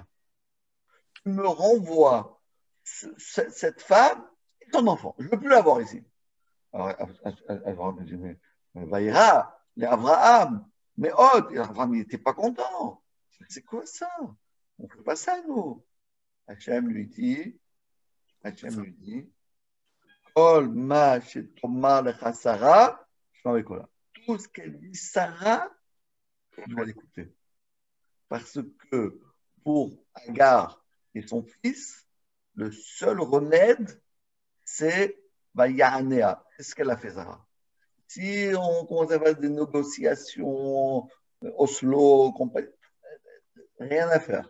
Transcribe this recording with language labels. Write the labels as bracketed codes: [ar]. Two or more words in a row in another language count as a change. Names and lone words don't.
[fr] Tu me renvoies cette femme et ton enfant. Je ne veux plus l'avoir ici. Alors, Abraham dit, mais Vaïra, les Abraham, mais Abraham, il n'était pas content. C'est quoi ça? On ne fait pas ça, nous. Hachem lui dit, [he] כל מה שתאמר לך שרה, [fr] tout ce qu'elle dit Sarah, tu dois l'écouter. Parce que pour Agar et son fils, le seul remède, c'est Vayahanea. Qu'est-ce qu'elle a fait, Sarah? Si on commence à faire des négociations, Oslo, rien à faire.